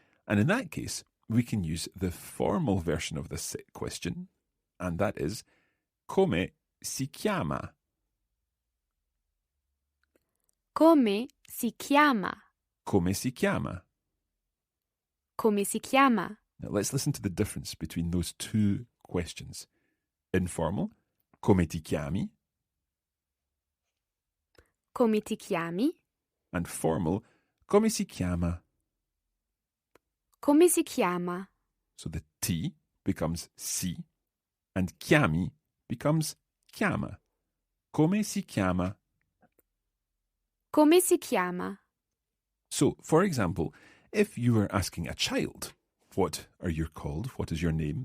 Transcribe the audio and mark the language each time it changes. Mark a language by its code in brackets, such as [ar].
[en] And in that case, we can use the formal version of this question, and that is, [it] come si chiama? Come si chiama? Come si chiama? Come si chiama? [en] Now, let's listen to the difference between those two questions. Informal, [it] come ti chiami? Come ti chiami? [en] And formal, [it] come si chiama? Come si chiama? [en] So the T becomes si, and chiami becomes chiama. [it] Come si chiama? Come si chiama? [en] So, for example, if you were asking a child, what are you called? What is your name?